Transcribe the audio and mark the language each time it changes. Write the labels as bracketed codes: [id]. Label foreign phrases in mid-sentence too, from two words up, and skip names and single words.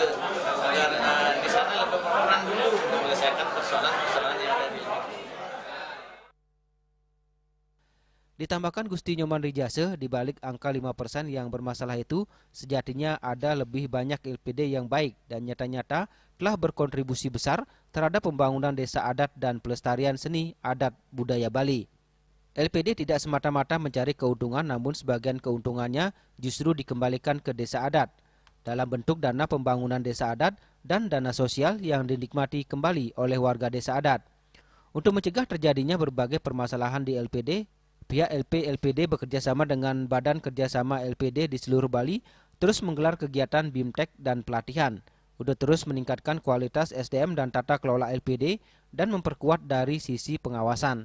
[id] Agar di sana lebih berperan dulu untuk menyelesaikan persoalan-persoalan yang ada di negeri. Ditambahkan Gusti Nyoman Rijase, di balik angka 5% yang bermasalah itu, sejatinya ada lebih banyak LPD yang baik dan nyata-nyata telah berkontribusi besar terhadap pembangunan desa adat dan pelestarian seni adat budaya Bali. LPD tidak semata-mata mencari keuntungan, namun sebagian keuntungannya justru dikembalikan ke desa adat dalam bentuk dana pembangunan desa adat dan dana sosial yang dinikmati kembali oleh warga desa adat. Untuk mencegah terjadinya berbagai permasalahan di LPD, pihak LPD bekerjasama dengan Badan Kerjasama LPD di seluruh Bali terus menggelar kegiatan BIMTEK dan pelatihan untuk terus meningkatkan kualitas SDM dan tata kelola LPD dan memperkuat dari sisi pengawasan.